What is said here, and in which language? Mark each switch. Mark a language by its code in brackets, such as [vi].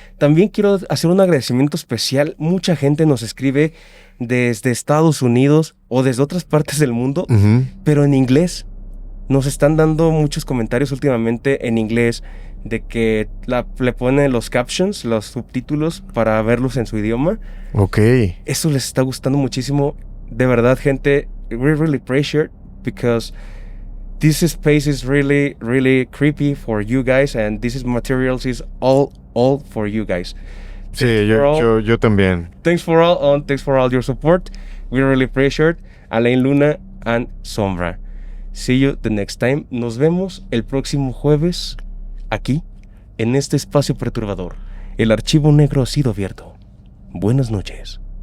[es] También quiero hacer un agradecimiento especial. Mucha gente nos escribe desde Estados Unidos o desde otras partes del mundo, pero en inglés. Nos están dando muchos comentarios últimamente en inglés de que le ponen los captions, los subtítulos para verlos en su idioma. [en] Ok. [es] Eso les está gustando muchísimo. De verdad, gente, [en] we really appreciate because this space is really, really creepy for you guys, and this materials is all for you guys. [es] Sí, yo también. [en] Thanks for all your support. We really appreciate Alain Luna and Sombra. See you the next time. [es] Nos vemos el próximo jueves aquí, en este espacio perturbador. El archivo negro ha sido abierto. Buenas noches.